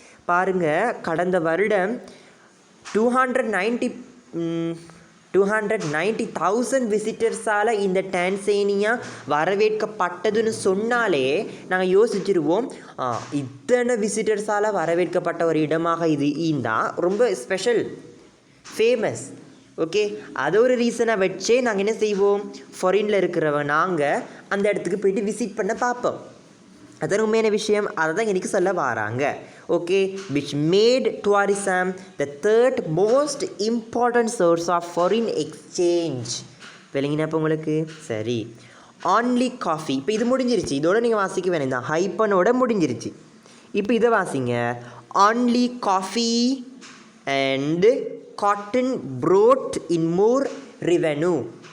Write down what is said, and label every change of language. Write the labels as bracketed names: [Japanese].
[Tamil] பாருங்கள், கடந்த வருடம் 290,000 விசிட்டர்ஸால் இந்த டான்சேனியா வரவேற்கப்பட்டதுன்னு சொன்னாலே நாங்கள் யோசிச்சிருவோம், இத்தனை விசிட்டர்ஸால் வரவேற்கப்பட்ட ஒரு இடமாக இது இருந்தால் ரொம்ப ஸ்பெஷல், ஃபேமஸ். ஓகே, அதை ஒரு ரீசனாக வச்சே நாங்கள் என்ன செய்வோம், ஃபாரினில் இருக்கிறவங்க நாங்கள் அந்த இடத்துக்கு போய்ட்டு விசிட் பண்ண பார்ப்போம். அதான் உண்மையான விஷயம். அதை தான் எனக்கு சொல்ல வராங்க. Okay, [English] which made tourism the third most important source of foreign exchange. [Tamil] விளங்கினப்போ உங்களுக்கு சரி. [English] only coffee, [Tamil] இப்போ இது முடிஞ்சிருச்சு, இதோட நீங்கள் வாசிக்க வேணாம், தான் ஹைப்பனோட முடிஞ்சிருச்சு. இப்போ இதை வாசிங்க. [English] only coffee and cotton brought in more revenue.